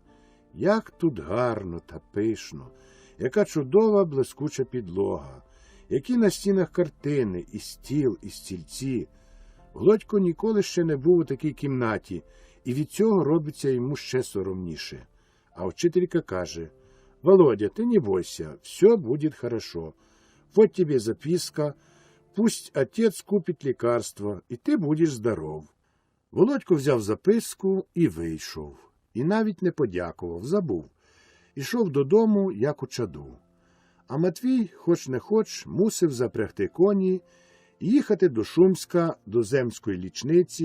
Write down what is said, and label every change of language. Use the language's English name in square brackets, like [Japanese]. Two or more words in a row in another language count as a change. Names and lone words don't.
[Ukrainian] Як тут гарно та пишно, яка чудова блискуча підлога, які на стінах картини, і стіл, і стільці. Володько ніколи ще не був у такій кімнаті, і від цього робиться йому ще соромніше. А вчителька каже: «Володя, [Russian] ты не бойся, все будет хорошо. Вот тебе записка, пусть отец купит лекарства, и ты будешь здоров». [Ukrainian] Володько взяв записку і вийшов. І навіть не подякував, забув. Ішов додому, як у чаду. А Матвій, хоч не хоч, мусив запрягти коні і їхати до Шумська, до земської лічниці.